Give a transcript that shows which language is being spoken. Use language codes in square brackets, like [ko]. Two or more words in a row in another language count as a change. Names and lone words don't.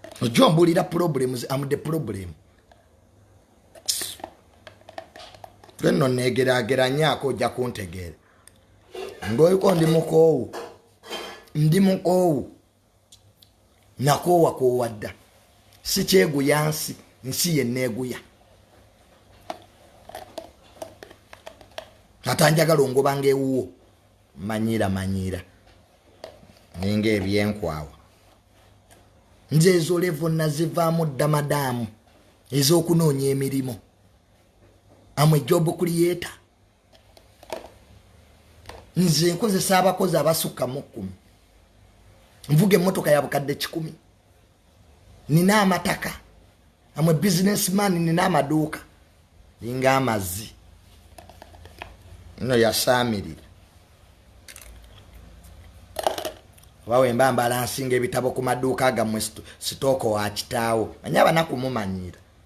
[lg] Ojja ombuulira [en] problems, I'm the problem. [lg] Ffe nno neegeraageranyaako ojja kuntegeera. Ng'oliko ndi mukoowu. Ndi mukoowu. Nakoowa koowa dda. Si kyeguya nsi, nsi ye nneeguya. Ate njagala ongoba ng'ewuwo. Manyiira, manyiira. Ninga ebyenkwawa. Nze ezo level nazivaamu dda madaamu. Ez'okunoonya emirimu. [en] I'm a job creator. [lg] Nze nkozesa abakozi abasukka mu kkumi. Nvuga emmotoka ya bukadde kikumi. Nina amataka. [en] I'm a businessman, [lg] nina amaduuka. Ninga amazzi. Nno yasaamirira. Oba we mba mbala nsinga ebitabo ku maduuka gammwe sito-, sitooko wa kitaawo. Manyi abanaku mumanyiira.